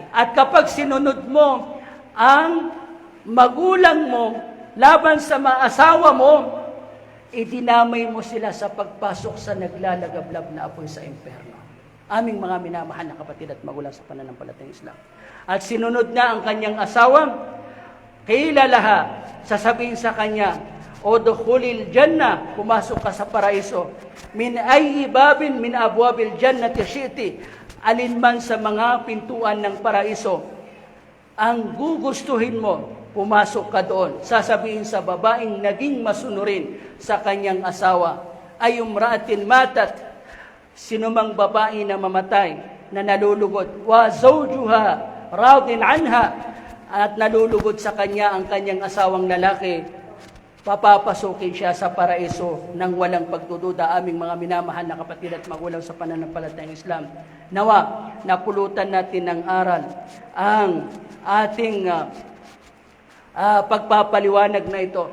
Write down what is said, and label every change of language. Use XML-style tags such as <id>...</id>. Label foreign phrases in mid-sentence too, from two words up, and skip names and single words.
<tl>At kapag sinunod mo ang magulang mo laban sa mga asawa mo, idinamay mo sila sa pagpasok sa naglalagablab na apoy sa impyerno. Aming mga minamahal na kapatid at magulang sa pananampalatayang Islam. At sinunod na ang kanyang asawa, kailalaha, sasabihin sa kanya,</tl> <ar>"ادخل الجنة,"</ar> <tl>pumasok ka sa paraiso.</tl> <ar>"من أي باب من أبواب الجنة شئت,"</ar> <tl>alinman sa mga pintuan ng paraiso ang gugustuhin mo, pumasok ka doon. Sasabihin sa babaeng naging masunurin sa kanyang asawa,</tl> <ar>"أي امرأة ماتت,"</ar> <tl>sinumang babae na mamatay, na nalulugod,</tl> <ar>"وزوجها راض عنها,"</ar> <tl>at nalulugod sa kanya ang kanyang asawang lalaki, papapasukin siya sa paraiso ng walang pagdududa. Aming mga minamahal na kapatid at magulang sa pananampalatayang Islam, nawa napulutan natin ng aral ang ating pagpapaliwanag na ito,</tl>